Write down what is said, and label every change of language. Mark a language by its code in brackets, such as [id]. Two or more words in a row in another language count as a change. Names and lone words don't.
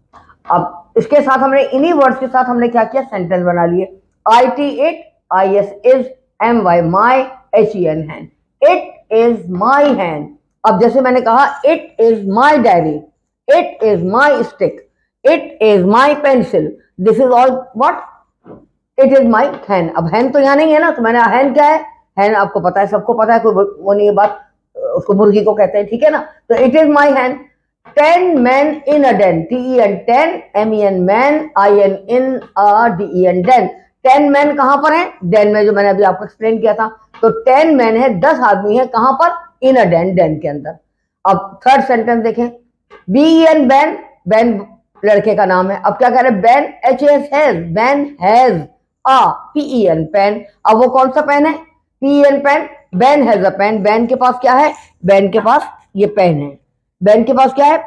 [hi] अब इसके साथ हमने इन्हीं वर्ड्स के साथ हमने क्या किया? सेंटेंस बना लिए। [en] I T it, I S is, M Y my, H E N hand, it is my hand. [hi] अब जैसे मैंने कहा [en] it is my diary, it is my stick, it is my pencil, This is all what? It is my hand. [hi] अब हैंड तो यहाँ नहीं है ना, तो मैंने हैंड क्या है? हैंड आपको पता है, सबको पता है, कोई वो नहीं है बात, उसको मुर्गी को कहते हैं, ठीक है ना? [en] तो it is my hand। 10 men in a den, TEN 10, MEN man, IN in a DEN den। [hi] 10 men कहां पर है? den में, जो मैंने अभी आपको एक्सप्लेन किया था। तो 10 men है, 10 आदमी है, कहां पर? [en] in a den, den [hi] के अंदर। अब [en] third sentence [hi] देखें, BEN बैन, बैन लड़के का नाम है। अब क्या कह रहे हैं? बैन HAS हैज, [en] Ben has a PEN pen. [hi] अब वो कौन सा पेन है? PEN पेन। [en] Ben has a pen, [hi] बैन के पास क्या है? बैन के पास ये पेन है, बैन के पास क्या है?